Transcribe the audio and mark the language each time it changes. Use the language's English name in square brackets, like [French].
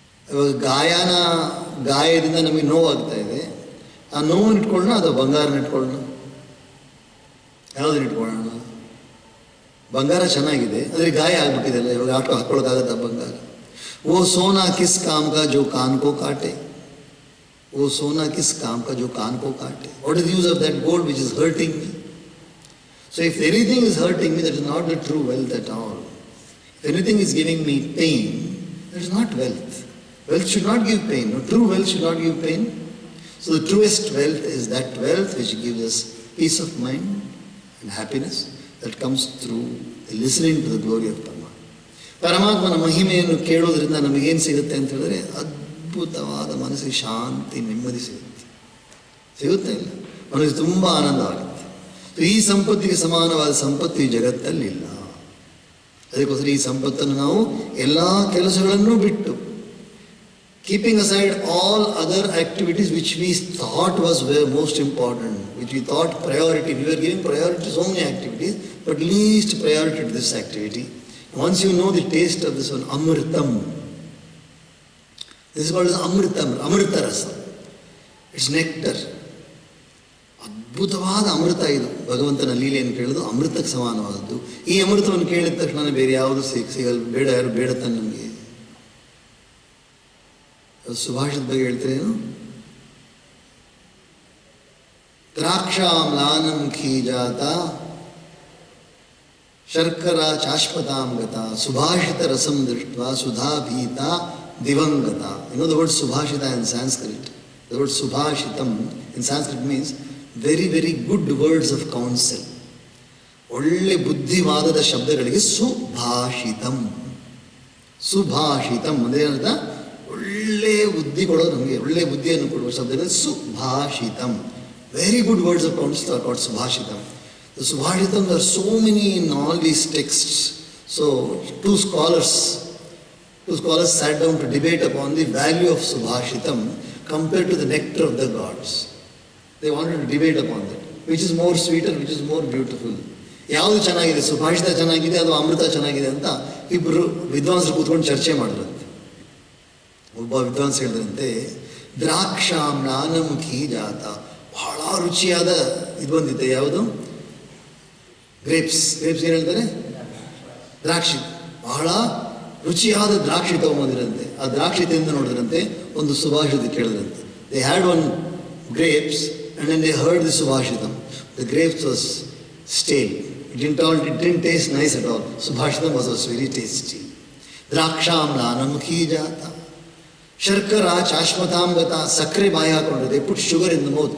[Kannada] ಇವಾಗ ಗಾಯದಿಂದ ನಮಗೆ ನೋವಾಗ್ತಾ ಇದೆ. ಆ ನೋವನ್ನು ಇಟ್ಕೊಳ್ಳೋಣ ಅಥವಾ ಬಂಗಾರನ ಇಟ್ಕೊಳ್ಳೋಣ? ಯಾವುದನ್ನ ಇಟ್ಕೊಳ್ಳೋಣ? ಬಂಗಾರ ಚೆನ್ನಾಗಿದೆ, ಆದರೆ ಗಾಯ ಆಗ್ಬಿಟ್ಟಿದೆಲ್ಲ, ಇವಾಗ ಹಾಕ್ಕೊಳ್ಳೋಕ್ಕಾಗತ್ತ ಬಂಗಾರ? [Hindi] ಓ ಸೋನಾ ಕಿಸ್ ಕಾಮ್ ಕಾ ಜೋ ಕಾನ್ ಕೋ ಕಾಟೆ. वो सोना किस काम का जो कान को काटे? [English] What is the use of that gold which is hurting me? So if anything is hurting me, that is not the true wealth at all. If anything is giving me pain, that is not wealth. Wealth should not give pain. No, true wealth should not give pain. So the truest wealth is that wealth which gives us peace of mind and happiness that comes through listening to the glory of Paramatma. [Kannada] ಪರಮಾತ್ಮನ ಮಹಿಮೆಯನ್ನು ಕೇಳೋದ್ರಿಂದ ನಮಗೇನು ಸಿಗುತ್ತೆ ಅಂತ ಹೇಳಿದ್ರೆ ಅದ್ಭುತವಾದ ಮನಸ್ಸಿಗೆ ಶಾಂತಿ, ನೆಮ್ಮದಿ ಸಿಗುತ್ತೆ ಇಲ್ಲ, ಮನಸ್ಸಿಗೆ ತುಂಬ ಆನಂದವಾಗುತ್ತೆ. ಈ ಸಂಪತ್ತಿಗೆ ಸಮಾನವಾದ ಸಂಪತ್ತು ಈ ಜಗತ್ತಲ್ಲಿಲ್ಲ. ಅದಕ್ಕೋಸ್ಕರ ಈ ಸಂಪತ್ತನ್ನು ನಾವು ಎಲ್ಲ ಕೆಲಸಗಳನ್ನು ಬಿಟ್ಟು, [English] keeping aside all other activities which we thought was most important, which we thought priority, we were giving priority to so many activities, but least priority to this activity. Once you know the taste of this one, Amritam, this is called as Amritam, Amrita Rasa. It's nectar. [Kannada] ಅದ್ಭುತವಾದ ಅಮೃತ ಇದು. ಭಗವಂತನ ಲೀಲೆಯನ್ನು ಕೇಳೋದು ಅಮೃತಕ್ಕೆ ಸಮಾನವಾದದ್ದು. ಈ ಅಮೃತವನ್ನು ಕೇಳಿದ ತಕ್ಷಣ ಬೇರೆ ಯಾವುದು ಸಿಗಲ್ಲ, ಬೇಡ, ಯಾರು ಬೇಡ ತಾನೆ ನಮಗೆ. ಸುಭಾಷಿತ ಬಗ್ಗೆ ಹೇಳ್ತೇನು? [Sanskrit] ದ್ರಾಕ್ಷಾಮ್ಲಾನಂ ಖೀಜಾತ ಶರ್ಕರಾ ಚಾಶ್ಪತಾಂ ಗತ ಸುಭಾಷಿತ ರಸಂ ದೃಷ್ಟ್ವಾ ಸುಧಾಭೀತ ದಿವಂಗತ. [English] You know the word subhashita in Sanskrit. The word subhashitam in Sanskrit means very, very good words of counsel. [Kannada] ಒಳ್ಳೆ ಬುದ್ಧಿವಾದದ ಶಬ್ದಗಳಿಗೆ ಸುಭಾಷಿತಂ. ಸುಭಾಷಿತಂ ಅಂದರೆ ಏನಂತ? ಒಳ್ಳೆ ಬುದ್ಧಿ ಕೊಡೋದು, ನಮಗೆ ಒಳ್ಳೆ ಬುದ್ಧಿಯನ್ನು ಕೊಡುವ ಶಬ್ದ ಸುಭಾಷಿತಂ. [English] Very good words of counsel are called subhashitam. The subhashitam, there are so many in all these texts. So two scholars sat down to debate upon the value of subhashitam compared to the nectar of the gods. They wanted to debate upon that. Which is more sweeter, which is more beautiful. [Kannada] ಯಾವುದು ಚೆನ್ನಾಗಿದೆ, ಸುಭಾಷಿತ ಚೆನ್ನಾಗಿದೆ ಅಥವಾ ಅಮೃತ ಚೆನ್ನಾಗಿದೆ ಅಂತ ಇಬ್ಬರು ವಿದ್ವಾಂಸರು ಕೂತ್ಕೊಂಡು ಚರ್ಚೆ ಮಾಡಿದ್ರಂತೆ. ಒಬ್ಬ ವಿದ್ವಾಂಸ ಹೇಳಿದ್ರಂತೆ, ದ್ರಾಕ್ಷಾಮ್ಲಾನಮುಖಿ ಜಾತ, ಬಹಳ ರುಚಿಯಾದ ಇದು ಬಂದಿದೆ. ಯಾವುದು? ಗ್ರೇಪ್ಸ್. ಗ್ರೇಪ್ಸ್ ಏನು ಹೇಳ್ತಾರೆ? ದ್ರಾಕ್ಷಿ. ಬಹಳ ರುಚಿಯಾದ ದ್ರಾಕ್ಷಿ ತಗೊಂಬಂದಿರಂತೆ. ಆ ದ್ರಾಕ್ಷಿ ತಿಂದು ನೋಡಿದ್ರಂತೆ, ಒಂದು ಸುಭಾಷಿತ ಕೇಳಿದ್ರಂತೆ. [English] They had one grapes and then they heard the subhashitam. The grapes was stale. It didn't taste nice at all. Subhashitam was very tasty. [Sanskrit] Draksham khijata. Sharkara chashmatam gata. [Kannada] Sakre baya hakondu. [English] They put sugar in the mouth.